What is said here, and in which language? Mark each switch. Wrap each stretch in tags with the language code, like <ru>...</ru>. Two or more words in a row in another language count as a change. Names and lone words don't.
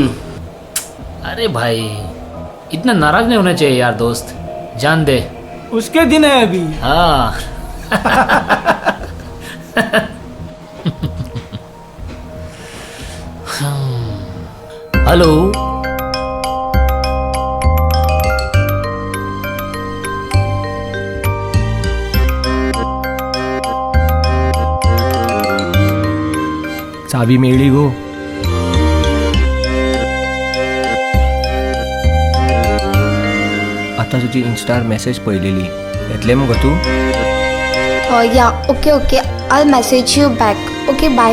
<hi>अरे भाई, इतना नाराज नहीं होना चाहिए यार दोस्त, जान दे। उसके दिन है अभी। हाँ हेलो,</hi> <kok>चावी मेळ्ळी गो. आता तुझी इंस्टार मेसेज पळयलेली, येतले मगो तू?</kok> <en>Yeah, okay. I'll message you back. Okay, bye.</en>